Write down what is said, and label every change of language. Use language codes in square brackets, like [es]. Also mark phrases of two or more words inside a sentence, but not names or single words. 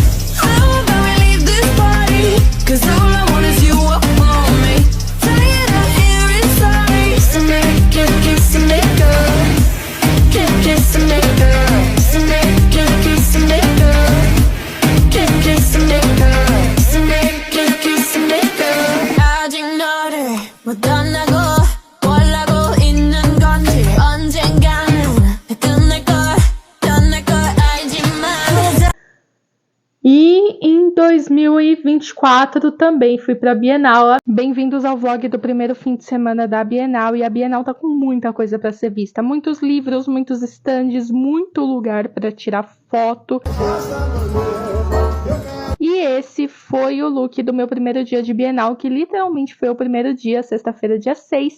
[en] How about we leave this party? 'Cause all I want is you up on me. Tired out here inside. Kiss and make up. Kiss and make up. Kiss and make up. Kiss and make up. Kiss and make up. Kiss and make up. Kiss and make up. Kiss and make up. [ko] 아직 너를 못 떠나고 원하고 있는 건지 언젠가는 끝날 걸 알지만. [pt] E em 2024 também fui para a Bienal. Bem-vindos ao vlog do primeiro fim de semana da Bienal. E a Bienal tá com muita coisa para ser vista. Muitos livros, muitos estandes, muito lugar para tirar foto. E esse foi o look do meu primeiro dia de Bienal, que literalmente foi o primeiro dia, sexta-feira, dia 6.